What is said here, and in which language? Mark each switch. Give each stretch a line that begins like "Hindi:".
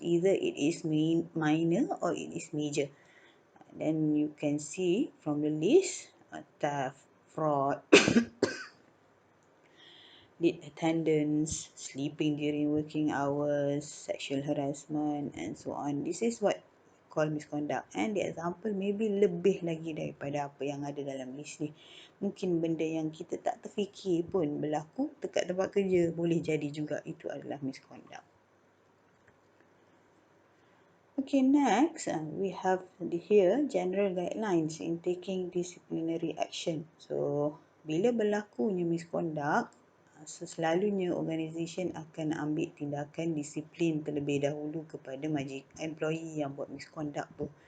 English: Either it is minor or it is major. Then you can see from the list, theft, fraud, late attendance, sleeping during working hours, sexual harassment, and so on. This is what called misconduct. And the example maybe
Malay: lebih lagi daripada apa yang ada dalam list ni. Mungkin benda yang kita tak terfikir pun berlaku dekat tempat kerja boleh jadi juga itu adalah misconduct.
English: Okay, next we have here general guidelines in taking disciplinary action.
Malay: So, bila berlakunya misconduct, selalunya organisasi akan ambil tindakan disiplin terlebih dahulu kepada employee yang buat misconduct tu.